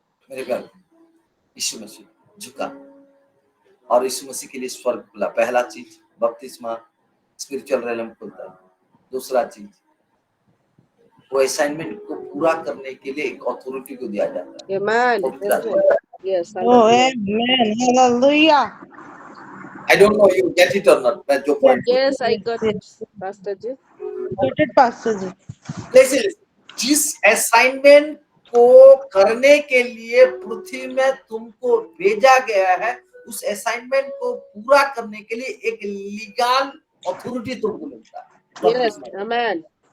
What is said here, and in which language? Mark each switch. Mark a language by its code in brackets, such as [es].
[hi] मेरे प्यारे, यीशु मसीह झुका और यीशु मसीह के लिए स्वर्ग खुला। पहला चीज बपतिस्मा, स्पिरिचुअल रेलम खुलता है। दूसरा चीज, वो असाइनमेंट को पूरा करने के लिए एक अथॉरिटी को दिया जाता है। [en] Amen. Yes, Oh, amen. Hallelujah. I don't know you get it or not, [hi] मैं जो point [en] Yes, I got it Yes. [hi] Pastor ji. [en] Got it, Pastor ji. [hi] Listen, जिस असाइनमेंट को करने के लिए पृथ्वी में तुमको भेजा गया है, उस असाइनमेंट को पूरा करने के लिए एक लीगल अथॉरिटी तुमको मिलता है। [en] Yes, amen.